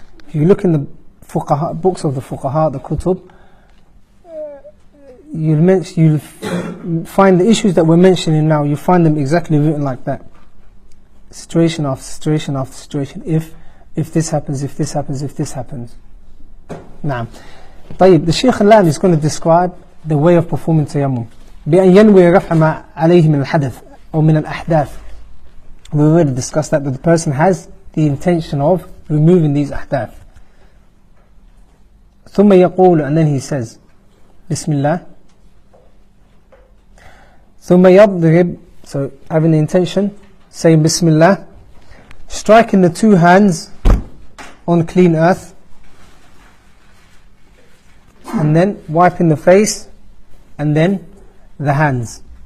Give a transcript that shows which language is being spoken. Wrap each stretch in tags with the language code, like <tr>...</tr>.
<en>If you look in the fuqaha, books of the fuqaha, the kutub, you'll find the issues that we're mentioning now, you find them exactly written like that. Situation after situation after situation. If this happens, if this happens, if this happens. Naam. طيب, the Shaykh al-Lan is going to describe the way of performing tayammum.</en> <ar>بأن ينوي رفع ما عليه من الحدث أو من الأحداث.</ar> <en>We already discussed that the person has the intention of removing these أحداث.</en> <ar>ثم يقول,</ar> <en>and then he says,</en> <ar>بسم الله. ثم يضرب,</ar> <en>so having the intention, saying Bismillah, striking the two hands on clean earth, and then wiping the face, and then the hands.</en>